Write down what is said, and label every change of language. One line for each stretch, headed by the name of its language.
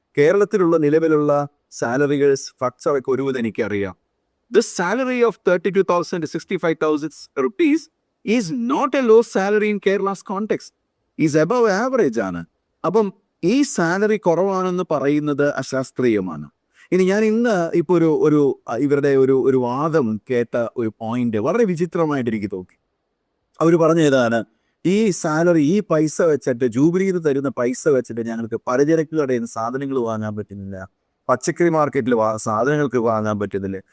Malayalam: കേരളത്തിലുള്ള നിലവിലുള്ള സാലറികൾ സ്ട്രക്ചറൊക്കെ ഒരുവിധം എനിക്കറിയാം.
English: The salary of 32,000 to 65,000 rupees is not a low salary in Kerala's context. Is above average
Malayalam: ആണ്. അപ്പം ഈ സാലറി കുറവാണെന്ന് പറയുന്നത് അശാസ്ത്രീയമാണ്. ഇനി ഞാൻ ഇന്ന് ഇപ്പോൾ ഇവരുടെ ഒരു വാദം കേട്ട ഒരു പോയിന്റ് വളരെ വിചിത്രമായിട്ട് എനിക്ക് തോന്നി. അവർ പറഞ്ഞതാണ്, ഈ സാലറി, ഈ പൈസ വെച്ചിട്ട്, ജൂബിലിയിൽ തരുന്ന പൈസ വെച്ചിട്ട് ഞങ്ങൾക്ക് പലചരക്ക് കടയിൽ നിന്ന് സാധനങ്ങൾ വാങ്ങാൻ പറ്റുന്നില്ല, പച്ചക്കറി മാർക്കറ്റിൽ സാധനങ്ങൾക്ക് വാങ്ങാൻ പറ്റുന്നില്ല.